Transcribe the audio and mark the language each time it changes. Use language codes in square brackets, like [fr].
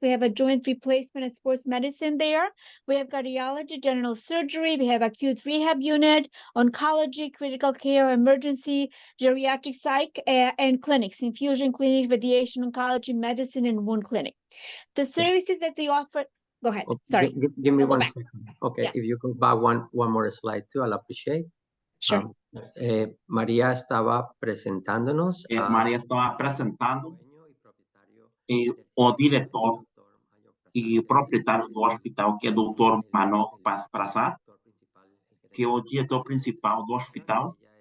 [en] We have a joint replacement and sports medicine there. We have cardiology, general surgery. We have acute rehab unit, oncology, critical care, emergency, geriatric psych, and clinics, infusion clinic, radiation oncology, medicine, and wound clinic. The services that we offer, go ahead, Okay, sorry. Give me I'll go one back. second. Okay, Yeah. if you go back one more slide too, I'll appreciate. Sure. [es] María estaba presentándonos a María estaba presentando dueño y propietario [pt] o director e proprietário do hospital, que é o Dr. Manoj Prasad, que é o diretor principal do hospital.